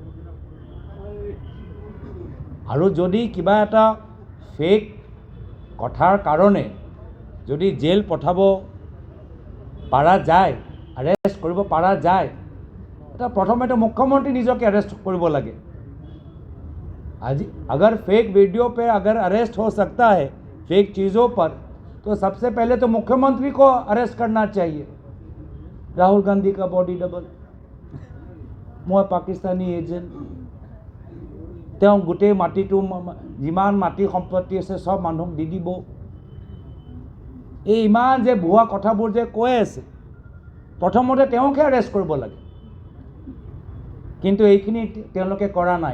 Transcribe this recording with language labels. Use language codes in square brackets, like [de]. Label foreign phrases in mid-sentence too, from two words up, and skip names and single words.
[as] আৰু যদি কিবা এটা ফেক কথাৰ কাৰণে যদি জেল পঠাব পাৰা যায়, अरेस्ट কৰিব পাৰা যায়, এটা প্ৰথমতে মুখ্যমন্ত্ৰী নিজকে अरेस्ट কৰিব লাগে। [hi] आज अगर फेक वीडियो पे अगर अरेस्ट हो सकता है फेक चीज़ों पर, तो सबसे पहले तो मुख्यमंत्री को अरेस्ट करना चाहिए। राहुल गांधी का बॉडी डबल, मैं पाकिस्तानी एजेंट, [as] তেওঁ গোটেই মাটিটো যিমান মাটি সম্পত্তি আছে সব মানুহক দি দিব। এই ইমান যে ভুৱা কথাবোৰ যে কৈ আছে, প্ৰথমতে তেওঁকে এৰেষ্ট কৰিব লাগে, কিন্তু এইখিনি তেওঁলোকে কৰা নাই।